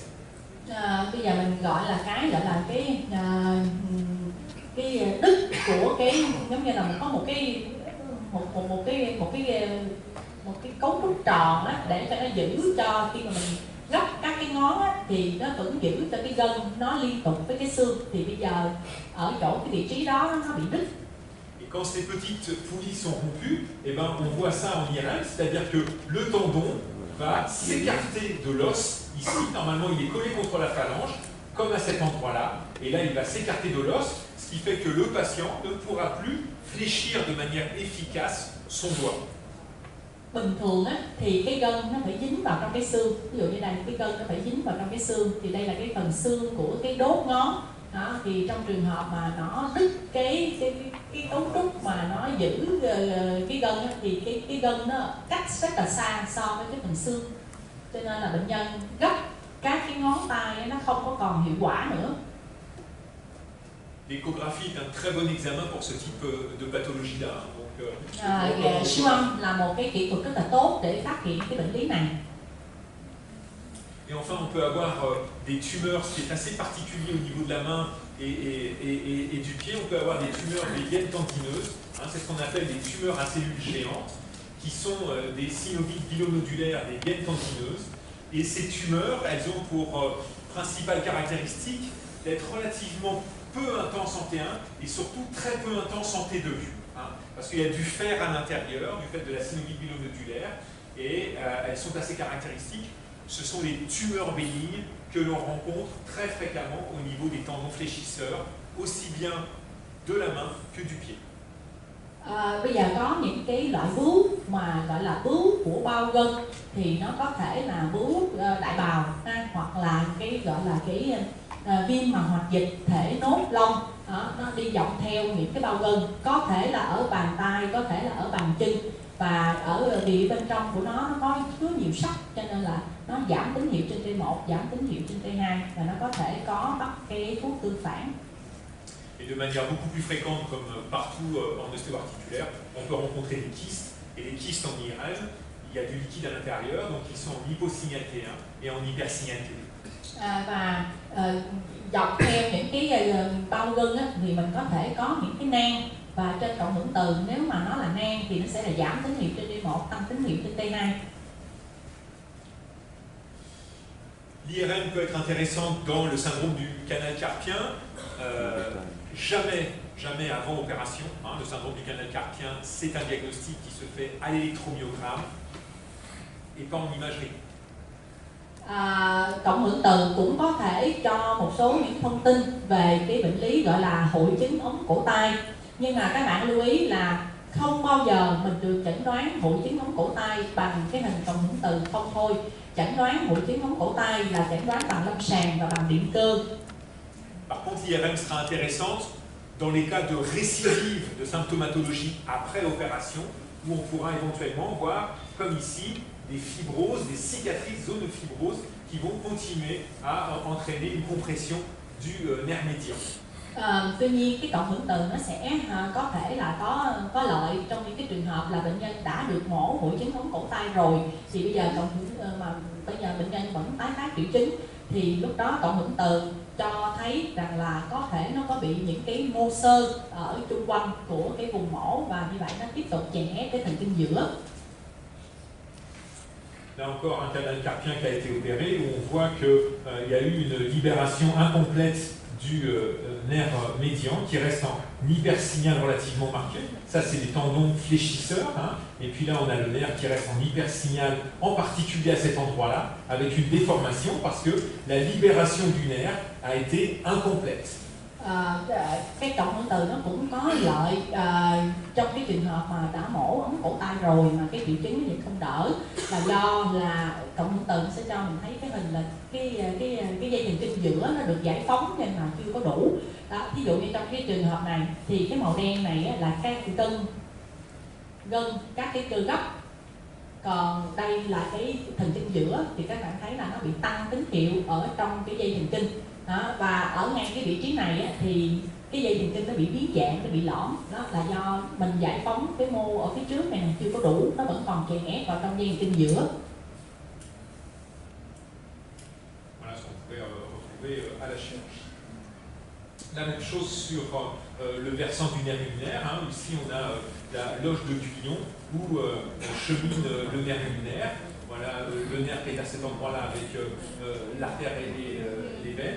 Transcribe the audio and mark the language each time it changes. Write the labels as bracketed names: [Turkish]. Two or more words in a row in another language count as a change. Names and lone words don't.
[Vietnamese] Bây giờ mình gọi là cái đứt của cái, giống như là mình có một cái cấu trúc tròn á, để cho nó giữ cho khi mà mình gấp các cái ngón á, thì nó vẫn giữ cho cái gân nó liên tục với cái xương. Thì bây giờ ở chỗ cái vị trí đó nó bị đứt. [French] Et quand ces petites poulies sont rompues, eh ben, on voit ça en IRM, c'est-à-dire que le tendon va s'écarter de l'os. Ici, normalement, il est collé contre la phalange, comme à cet endroit-là. Et là, il va s'écarter de l'os, ce qui fait que le patient ne pourra plus fléchir de manière efficace son doigt. [Vietnamese] Bình thường á, thì cái gân nó phải dính vào trong cái xương. Ví dụ như đây, cái gân nó phải dính vào trong cái xương. Thì đây là cái phần xương của cái đốt ngón. Đó, thì trong trường hợp mà nó đứt cái cấu trúc mà nó giữ cái gân á, thì cái gân nó cách rất là xa so với cái phần xương. Cho nên là bệnh nhân gấp các cái ngón tay nó không có còn hiệu quả nữa. [French] l'échographie est un très bon examen pour ce type de pathologie-là. [Vietnamese] Siêu âm là một cái kỹ thuật rất là tốt để phát hiện cái bệnh lý này. [French] Et enfin, on peut avoir des tumeurs, ce qui est assez particulier au niveau de la main et du pied. On peut avoir des tumeurs des gaines tendineuses. Hein, c'est ce qu'on appelle des tumeurs à cellules géantes, qui sont des synovites bilonodulaires des gaines tendineuses. Et ces tumeurs, elles ont pour principale caractéristique d'être relativement peu intenses en T1 et surtout très peu intenses en T2. Hein, parce qu'il y a du fer à l'intérieur, du fait de la synovite bilonodulaire, et elles sont assez caractéristiques. Ce sont les tumeurs bénignes que l'on rencontre très fréquemment au niveau des tendons fléchisseurs, aussi bien de la main que du pied. [Vietnamese] Bây giờ có những cái loại bướu mà gọi là bướu của bao gân, thì nó có thể là bướu đại bào hoặc là cái gọi là cái viêm màng hoạt dịch thể nốt lông, nó đi dọc theo những cái bao gân, có thể là ở bàn tay, có thể là ở bàn chân, và ở địa bên trong của nó có chứa nhiều sắt, cho nên là nó giảm tín hiệu trên T1, giảm tín hiệu trên T2, và nó có thể có bắt cái thuốc tương phản. [French] Et de manière beaucoup plus fréquente, comme partout en ostéo-articulaire, on peut rencontrer des kystes. Et les kystes en migraine, il y a du liquide à l'intérieur, donc ils sont en hyposignal T1 et en hypersignal T2. [Vietnamese] Và dọc theo những cái bao gân á, thì mình có thể có những cái nang, và trên cộng hưởng từ nếu mà nó là nang thì nó sẽ là giảm tín hiệu trên T1, tăng tín hiệu trên T2. [French] L'IRM peut être intéressante dans le syndrome du canal carpien. Jamais avant opération. Hein, le syndrome du canal carpien, c'est un diagnostic qui se fait à l'électromyogramme et pas en imagerie. [Vietnamese] Cộng hưởng từ cũng có thể cho một số những thông tin về cái bệnh lý gọi là hội chứng ống cổ tay, nhưng mà các bạn lưu ý là không bao giờ mình được chẩn đoán hội chứng ống cổ tay bằng cái hình cộng hưởng từ không thôi. Chẩn đoán hội chứng ống cổ tay là chẩn đoán bằng lâm sàng và bằng điện cơ. [French] Par contre, l'IRM sera intéressante dans les cas de récidive de symptomatologie après l'opération, où on pourra éventuellement voir, comme ici, des fibroses, des cicatrices, zones de fibrose qui vont continuer à entraîner une compression du nerf médian. [Vietnamese] Tuy nhiên cái cộng hưởng từ nó sẽ có thể là có lợi trong những cái trường hợp là bệnh nhân đã được mổ hội chứng ống cổ tay rồi, thì bây giờ bây giờ bệnh nhân vẫn tái phát triệu chứng, thì lúc đó cộng hưởng từ cho thấy rằng là có thể nó có bị những cái mô xơ ở chung quanh của cái vùng mổ, và như vậy nó tiếp tục chèn ép cái thần kinh giữa. [French] Là encore un canal carpien qui a été opéré, où on voit qu'il y a eu une libération incomplète du nerf médian qui reste en hypersignal relativement marqué. Ça, c'est des tendons fléchisseurs. Hein. Et puis là, on a le nerf qui reste en hypersignal, en particulier à cet endroit-là, avec une déformation parce que la libération du nerf a été incomplète. [Vietnamese] Cái cộng hưởng từ nó cũng có lợi trong cái trường hợp mà đã mổ ống cổ tay rồi mà cái triệu chứng nó vẫn không đỡ, là do là cộng hưởng từ sẽ cho mình thấy cái hình là cái dây thần kinh giữa nó được giải phóng nhưng mà chưa có đủ. Đó, ví dụ như trong cái trường hợp này thì cái màu đen này là các gân, các cái cơ gấp, còn đây là cái thần kinh giữa, thì các bạn thấy là nó bị tăng tín hiệu ở trong cái dây thần kinh. Đó, và ở ngay cái vị trí này á, thì cái dây thần kinh nó bị biến dạng, nó bị lõm, đó là do mình giải phóng cái mô ở phía trước này chưa có đủ, nó vẫn còn chèn ép vào trong dây thần kinh giữa. [French] Voilà ce qu'on pourrait retrouver à la chirurgie. La même chose sur le versant du nerf ulnaire. Hein. Ici, on a la loge de Guyon où chemine le nerf ulnaire. Voilà le nerf qui est à cet endroit-là avec l'artère et les veines.